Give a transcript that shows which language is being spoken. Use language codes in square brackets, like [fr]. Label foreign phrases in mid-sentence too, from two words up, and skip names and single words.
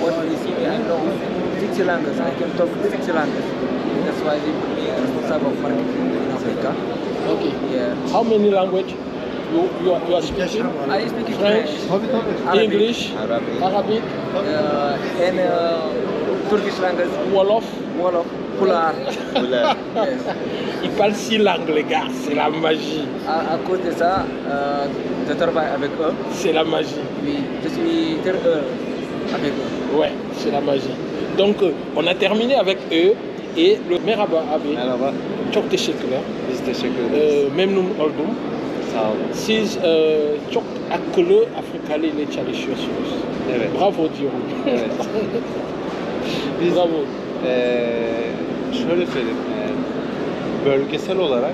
[en] What you see, I know 6 languages. I can talk 6 languages. That's why they put me responsible of marketing in Africa. Okay. Yeah. How many language you are speaking? I speak French, Arabic, English, Arabic, and Turkish language, Wolof. Wolof, Pulaar. Oula. Yes. [fr] Ils parlent 6 langues, les gars. C'est la magie. À cause de ça, je travaille avec eux. C'est la magie. Oui, je suis très heureux avec eux. Ouais, c'est la magie. Donc, on a terminé avec eux et le [tr] Merhaba abi. Merhaba. Çok teşekkürler. Biz teşekkür ederiz. Memnun oldum. Sağ olun. Siz çok akıllı Afrikalı ile çalışıyorsunuz. Evet. Bravo diyorum. Evet. Biz Bravo. Şöyle söyleyeyim. Bölgesel olarak